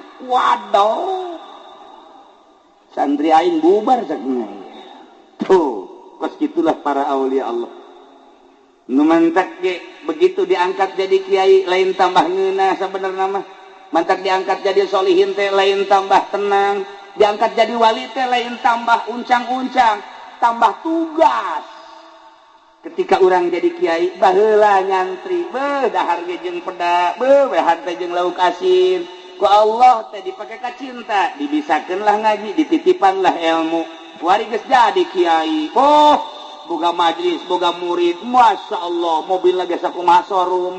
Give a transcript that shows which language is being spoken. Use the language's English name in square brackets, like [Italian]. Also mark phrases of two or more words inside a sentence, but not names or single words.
[Sundanese] Waduh santri aing bubar sakna. Tuh kos gitulah para aulia Allah. Nu mantak ge begitu diangkat jadi kiai lain tambah ngeunah sabenerna mah. Mantak diangkat jadi solihin teh lain tambah tenang, diangkat jadi wali teh lain tambah uncang-uncang, tambah tugas. [Indonesian] Ketika orang jadi kiai [Sundanese] baheula nyantri, dahar ge jeung peda, wehan teh jeung lauk asin. Ku Allah teh dipake ka cinta, dibisakeunlah ngaji, dititipanlah ilmu. Kuari geus jadi kiai. Boga majlis, boga murid, [Arabic] ما شاء الله, [Sundanese] mobil lagi sakumaha showroom.